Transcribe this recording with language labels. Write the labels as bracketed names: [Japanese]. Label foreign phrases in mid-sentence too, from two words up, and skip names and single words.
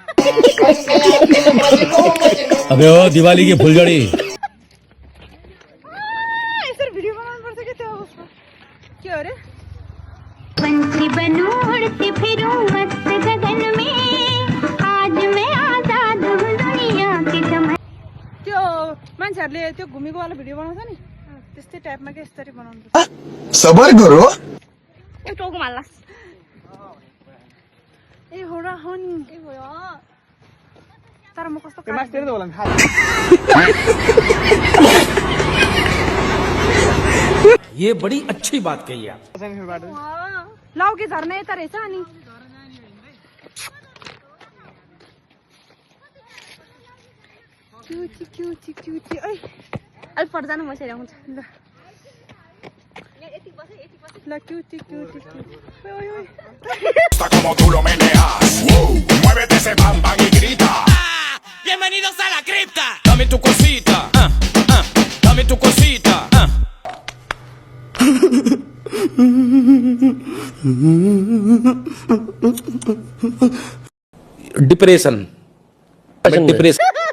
[Hindi] अबे ओ दिवाली की फुलझड़ी [Nepali] यसरी भिडियो बनाउनु पर्छ के त्यो अवस्था के हो रे [Hindi] पंछी बनूं उड़ती फिरूं मस्त गगन में आज मैं आजाद हूँ दुनिया के चमन [Nepali] त्यो मान्छेहरूले त्यो घुमेको वाला भिडियो बनाउँछ नि त्यस्तै टाइपमा के यसरी बनाउनु पर्छ [Hindi] सबर करो। ए टोक माल्लास [Nepali] ए हो र हो नि ए भयो तर म कस्तो त्यो मास्टर त होला नि खाली। [Hindi] ये बड़ी अच्छी बात कही आप। [Nepali] लाउके झर्ना यता रहेछ अनि क्युटी ओइ अलि पर जानु म यसरी आउँछु ल क्युटी ओइ ओइ [Spanish] Como tú lo meneas, muévete ese bam bam y grita. Bienvenidos a la cripta. Dame tu cosita, dame tu cosita. [English] depression depression